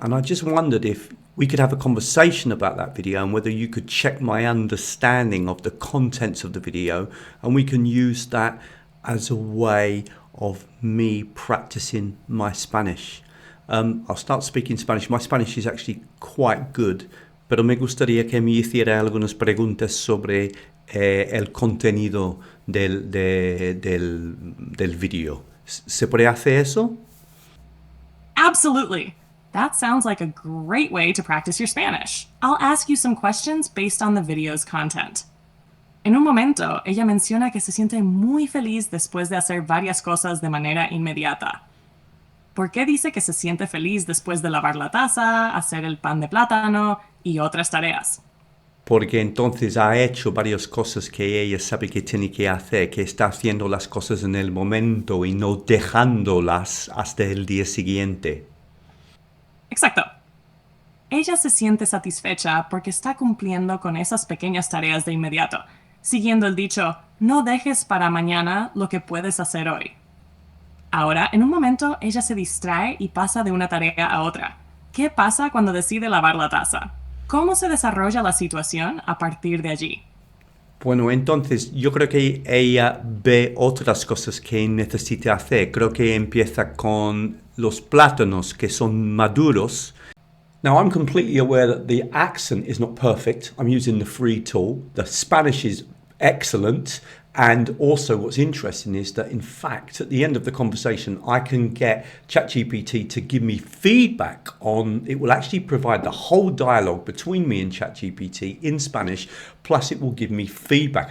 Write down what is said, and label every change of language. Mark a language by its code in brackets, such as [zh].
[en] And I just wondered if we could have a conversation about that video and whether you could check my understanding of the contents of the video. And we can use that as a way of me practicing my Spanish. I'll start speaking Spanish. My Spanish is actually quite good, [es] pero me gustaría que me hiciera algunas preguntas sobre el contenido del video. ¿Se puede hacer eso? [en] Absolutely. That sounds like a great way to practice your Spanish. I'll ask you some questions based on the video's content. [es] En un momento, ella menciona que se siente muy feliz después de hacer varias cosas de manera inmediata. ¿Por qué dice que se siente feliz después de lavar la taza, hacer el pan de plátano y otras tareas? Porque entonces ha hecho varias cosas que ella sabe que tiene que hacer, que está haciendo las cosas en el momento y no dejándolas hasta el día siguiente. Exacto. Ella se siente satisfecha porque está cumpliendo con esas pequeñas tareas de inmediato, siguiendo el dicho, no dejes para mañana lo que puedes hacer hoy. Ahora, en un momento, ella se distrae y pasa de una tarea a otra. ¿Qué pasa cuando decide lavar la taza? ¿Cómo se desarrolla la situación a partir de allí? Bueno, entonces yo creo que ella ve otras cosas que necesita hacer. Creo que empieza con los plátanos que son maduros. [en] Now, I'm completely aware that the accent is not perfect. I'm using the free tool. The Spanish is excellent. And also what's interesting is that, in fact, at the end of the conversation, I can get ChatGPT to give me feedback on, it will actually provide the whole dialogue between me and ChatGPT in Spanish, plus it will give me feedback.